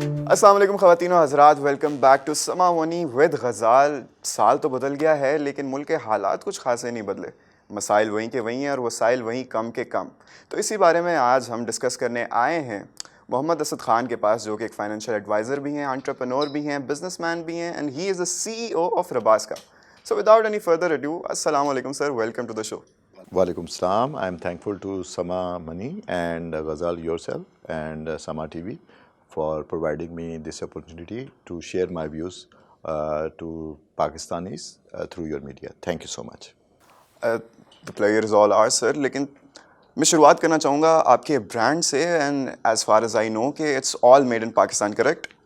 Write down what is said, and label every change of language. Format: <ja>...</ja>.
<ur>السلام علیکم خواتین و حضرات،</ur> <en>Welcome back to Samaa money with Ghazal.</en> <ur>سال تو بدل گیا ہے لیکن ملک کے حالات کچھ خاصے نہیں بدلے، مسائل وہیں کے وہیں ہیں اور وسائل وہیں کم کے کم۔ تو اسی بارے میں آج ہم ڈسکس کرنے آئے ہیں محمد اسد خان کے پاس، جو کہ ایک فائنینشیل ایڈوائزر بھی ہیں، انٹرپرینور بھی ہیں، بزنس مین بھی ہیں،</ur> <en>And he is a CEO of رباسکا۔ So without any further ado,</en> <ur>السلام علیکم سر،</ur> <en>Welcome to the show. وعلیکم السلام، I am thankful to Samaa money and Ghazal yourself and Samaa TV for providing me this opportunity to share my views to Pakistanis through your media. Thank you so much. The pleasure is all ours sir،</en> <ur>لیکن میں شروعات کرنا چاہوں گا آپ کے brand سے،</ur> <en>And as far as I know کہ it's all made in Pakistan, correct?</en>